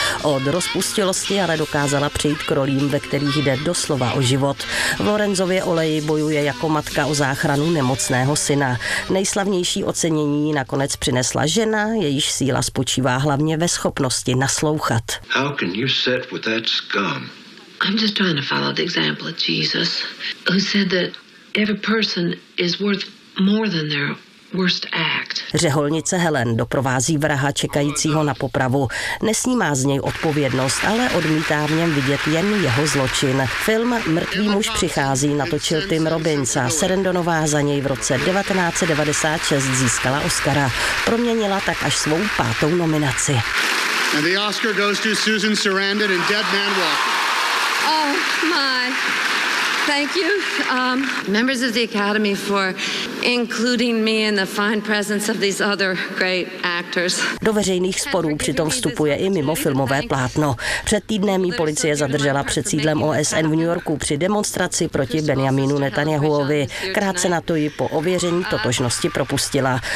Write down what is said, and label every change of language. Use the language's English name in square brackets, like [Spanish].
[Czech] Od rozpustilosti ale dokázala přejít k rolím, ve kterých jde doslova o život. V Lorenzově oleji bojuje jako matka o záchranu nemocného syna. Nejslavnější ocenění nakonec přinesla žena, jejíž síla spočívá hlavně ve schopnosti naslouchat. [English] How can you sit with that scum? I'm just trying to follow the example of Jesus, who said that every person is worth more than their worst act. [Czech] Řeholnice Helen doprovází vraha čekajícího na popravu. Nesnímá z něj odpovědnost, ale odmítá v něm vidět jen jeho zločin. Film Mrtvý muž přichází natočil Tim Robbins a Sarandonová za něj v roce 1996 získala Oscara. Proměnila tak až svou pátou nominaci. [English] And the Oscar goes to Susan Sarandon and Dead Man Walking. Oh my, thank you. Members of the Academy for including me in the fine presence of these other great actors. [Czech] Do veřejných sporů přitom vstupuje i mimo filmové plátno. Před týdnem jí policie zadržela před sídlem OSN v New Yorku při demonstraci proti Benjaminu Netanyahuovi. Krátce na to ji po ověření totožnosti propustila.